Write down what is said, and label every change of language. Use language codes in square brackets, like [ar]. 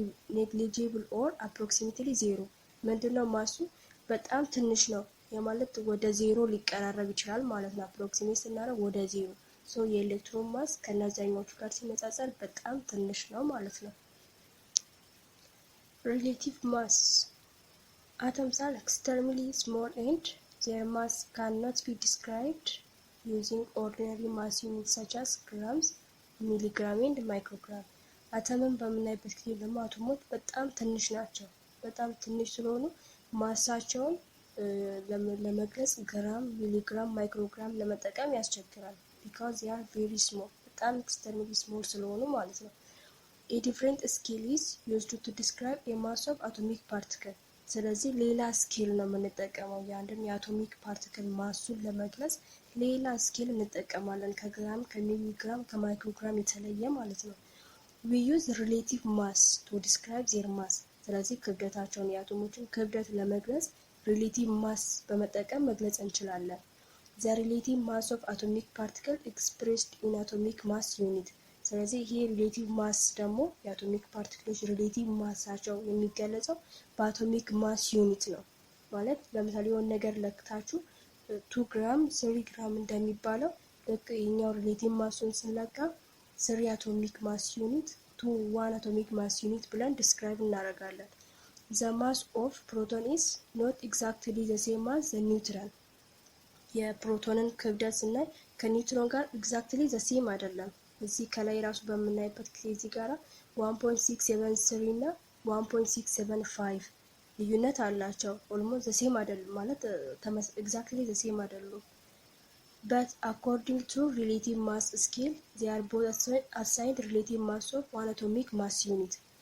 [en] negligible or approximately 0። [am] ምንድነው ማሱ በጣም ትንሽ ነው የማለት ወደ 0 ሊቀራረብ ይችላል ማለት ነው። አፕሮክሲሜት ስናደርግ ወደ 0። ሶ የኤሌክትሮን ማስ ከነዛኞቹ ጋር ሲነጻጸር በጣም ትንሽ ነው ማለት ነው። [en] Relative mass. Atoms are extremely small and their mass cannot be described using ordinary mass units such as grams, milligram and microgram። [am] አተምን በምናይበት ጊዜ ደግሞ አቶሞች በጣም ትንሽ ናቸው። በጣም ትንሽ ስለሆኑ ማሳቸውን ለመግለጽ ግራም፣ ሚሊግራም፣ ማይክሮግራም ለመጠቀም ያስቸግራል። [en] because they are very small [am] በጣም extremely small ስለሆኑ ማለት ነው። [en] A different scale is used to describe a mass of atomic particle። [am] ስለዚህ ሌላ ስኬል ነው የምንጠቀመው የአንድን የአቶሚክ ፓርቲክል ማሱን ለመግለጽ ሌላ ስኬል እንጠቀማለን፣ ከግራም፣ ከሚሊግራም፣ ከማይክሮግራም የተለየ ማለት ነው። [en] we use relative mass to describe their mass። [am] ስለዚህ ክብደታቸውን የአቶሞችን ክብደት ለመግለጽ relative mass በመጠቀም መግለጽ እንችላለን። [en] the relative mass of atomic particle expressed in atomic mass unit። [am] ስለዚህ ይሄ ሪሌቲቭ ማስ ደግሞ የአቶሚክ ፓርቲክሎች ሪሌቲቭ ማሳቸው የሚገለጸው በአቶሚክ ማስ ዩኒት ነው። ማለት ለምሳሌ የሆነ ነገር ለክታችሁ 2 ግራም 3 ግራም እንደሚባለው ልክ የኛው ሪሌቲቭ ማሱን ስንለካ 3 አቶሚክ ማስ ዩኒት 1 atomic mass unit ብለን describe እናደርጋለን። [en] The mass of proton is not exactly the same as the neutron. [am] የፕሮቶንን ክብደት ስናይ ከኒውትሮን ጋር [en] exactly the same [am] አይደለም። እዚህ ከላይ ራሱ በምናይበት ጊዜ እዚህ ጋራ 1.673 እና 1.675 ልዩነት አላቸው። [en] almost the same [am] አይደለም ማለት exactly the same አይደሉም። [en] But according to relative mass scale, they are both assigned relative mass of 1 atomic mass unit.